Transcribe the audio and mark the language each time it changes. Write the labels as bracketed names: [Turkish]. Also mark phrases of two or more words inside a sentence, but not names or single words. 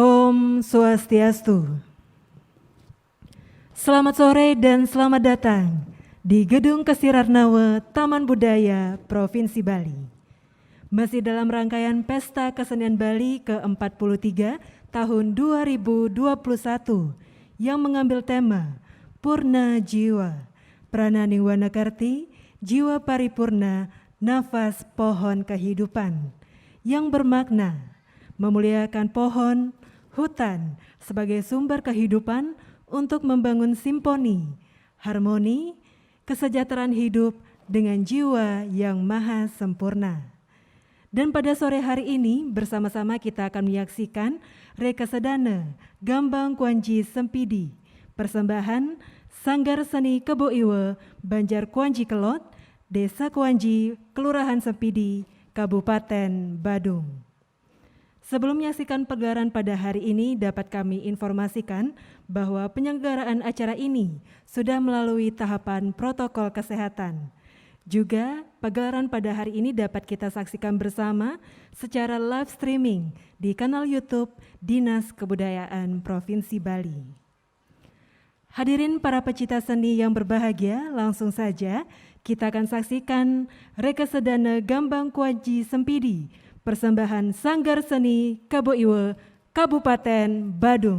[Indonesian] Om Swastiastu. Selamat sore dan selamat datang di Gedung Kesirarnawe Taman Budaya Provinsi Bali. Masih dalam rangkaian Pesta Kesenian Bali ke-43 tahun 2021 yang mengambil tema Purna Jiwa, Prananing Wanakarti, Jiwa Paripurna, Nafas Pohon Kehidupan, yang bermakna memuliakan pohon, hutan sebagai sumber kehidupan untuk membangun simponi, harmoni, kesejahteraan hidup dengan jiwa yang maha sempurna. Dan pada sore hari ini bersama-sama kita akan menyaksikan Reka Sedana Gambang Kuanji Sempidi, persembahan Sanggar Seni Kebo Iwe, Banjar Kuanji Kelot, Desa Kuanji, Kelurahan Sempidi, Kabupaten Badung. Sebelum menyaksikan pegelaran pada hari ini, dapat kami informasikan bahwa penyelenggaraan acara ini sudah melalui tahapan protokol kesehatan. Juga pegelaran pada hari ini dapat kita saksikan bersama secara [English] live streaming [Indonesian] di kanal YouTube Dinas Kebudayaan Provinsi Bali. Hadirin para pecinta seni yang berbahagia, langsung saja kita akan saksikan Reka Sedana Gambang Kuanji Sempidi, persembahan Sanggar Seni Kebo Iwe, Kabupaten Badung.